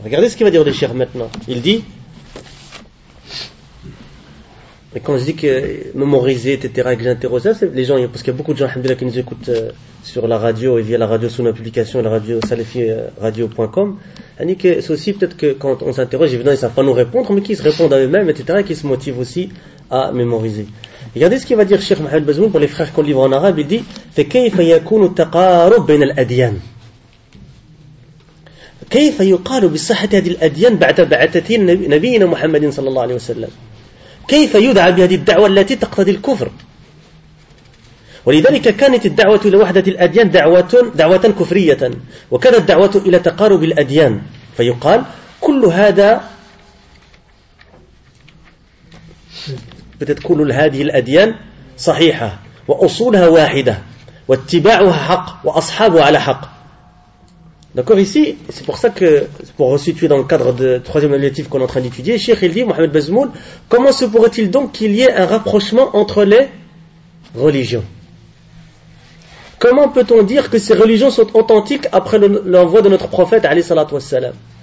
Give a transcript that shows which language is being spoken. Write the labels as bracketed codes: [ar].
[fr] Regardez ce qu'il va dire le shir maintenant. Il dit, mais quand je dis que mémoriser, etc., et que j'interroge ça, c'est les gens, parce qu'il y a beaucoup de gens, alhamdoulilah, qui nous écoutent sur la radio et via la radio sous nos publications, la radio salafiradio.com. C'est aussi peut-être que quand on s'interroge, évidemment, ils ne savent pas nous répondre, mais qu'ils se répondent à eux-mêmes, etc., et qu'ils se motivent aussi à mémoriser. Regardez ce qu'il va dire shir Mohamed Bazmoun pour les frères qu'on livre en arabe. Il dit, [ar] فَكَيْفَ يَكُونُ تَقَارُ بَيْنَ الْأَدْيَانِ. كيف يقال بصحة هذه الأديان بعد بعثة نبينا محمد صلى الله عليه وسلم كيف يدعى بهذه الدعوة التي تقتضي الكفر ولذلك كانت الدعوة إلى وحدة الأديان دعوة كفرية وكانت دعوة إلى تقارب الأديان فيقال كل هذا بتتكون هذه الأديان صحيحة وأصولها واحدة واتباعها حق وأصحابها على حق. [fr] D'accord, ici, c'est pour ça que, pour resituer dans le cadre de troisième objectif qu'on est en train d'étudier, Cheikh il dit, Mohamed Bazmoul, comment se pourrait-il donc qu'il y ait un rapprochement entre les religions? Comment peut-on dire que ces religions sont authentiques après l'envoi de notre prophète, alayhi salatu wassalam?